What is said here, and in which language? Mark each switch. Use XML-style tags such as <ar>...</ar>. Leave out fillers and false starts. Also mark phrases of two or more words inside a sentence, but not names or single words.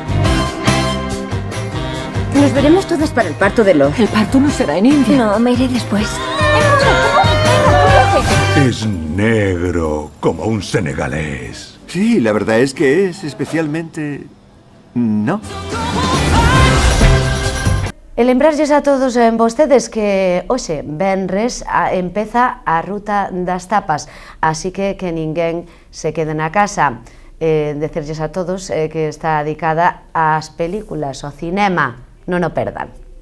<es>Nos veremos todas para el parto de Lo. El parto no será en India. No, me iré después. Es negro, como un senegalés. Sí, la verdad es que es especialmente... no.</es> <gl>E lembrarlles a todos vostedes que hoxe, venres, empeza a ruta das tapas, así que ninguén se quede na casa. Decirlles a todos que está dedicada ás películas, ao cinema, non o perdan.</gl>